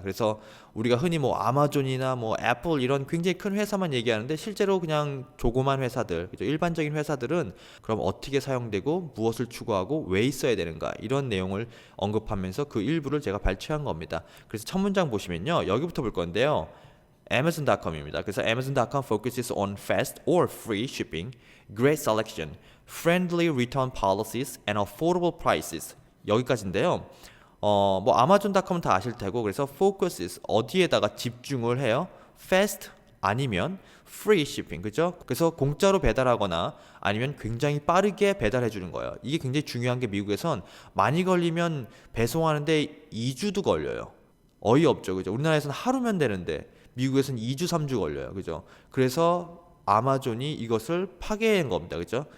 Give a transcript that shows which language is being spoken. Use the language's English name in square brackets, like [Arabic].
[Korean] 그래서 우리가 흔히 뭐 아마존이나 뭐 애플 이런 굉장히 큰 회사만 얘기하는데 실제로 그냥 조그만 회사들, 그죠? 일반적인 회사들은 그럼 어떻게 사용되고 무엇을 추구하고 왜 있어야 되는가 이런 내용을 언급하면서 그 일부를 제가 발췌한 겁니다. 그래서 첫 문장 보시면요. 여기부터 볼 건데요. Amazon.com입니다. 그래서 [English] Amazon.com focuses on fast or free shipping, great selection, friendly return policies, and affordable prices. [Korean] 여기까지인데요. 뭐 아마존.com은 다 아실 테고 그래서 focuses 어디에다가 집중을 해요? [English] fast [Korean] 아니면 [English] free shipping [Korean] 그죠? 그래서 공짜로 배달하거나 아니면 굉장히 빠르게 배달해 주는 거예요. 이게 굉장히 중요한 게 미국에선 많이 걸리면 배송하는데 2주도 걸려요. 어이없죠. 그죠? 우리나라에서는 하루면 되는데 미국에서는 2주, 3주 걸려요. 그죠? 그래서 아마존이 이것을 파괴한 겁니다. 그죠?